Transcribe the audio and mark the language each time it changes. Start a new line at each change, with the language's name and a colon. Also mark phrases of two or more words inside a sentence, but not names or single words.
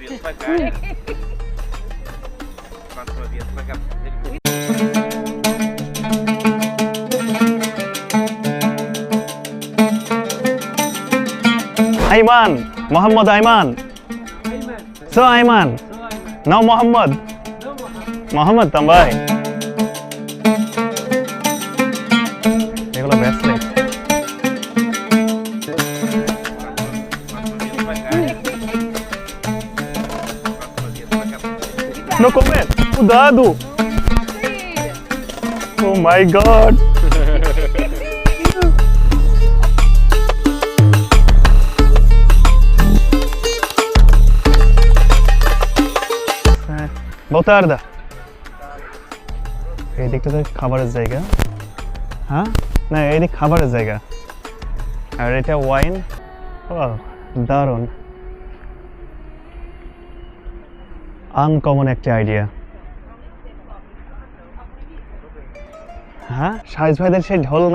Portuguese: vias para cá. Próxima vias para cá. Aiman, Muhammad Aiman.
English: So Aiman. Now Muhammad. Muhammad tambay.
Bangla: এগুলো ব্রেসলেট।
English: No comment. Cuidado. Oh my god.
Portuguese: Boa tarde.
Bangla: এই দিকটাতে খাবারের জায়গা। হ্যাঁ না এদিক খাবারের জায়গা আর এটা ওয়াইন। ও দারুণ, আনকমন একটা আইডিয়া। হ্যাঁ সাইজ ভাইদের সেই ঢোল না?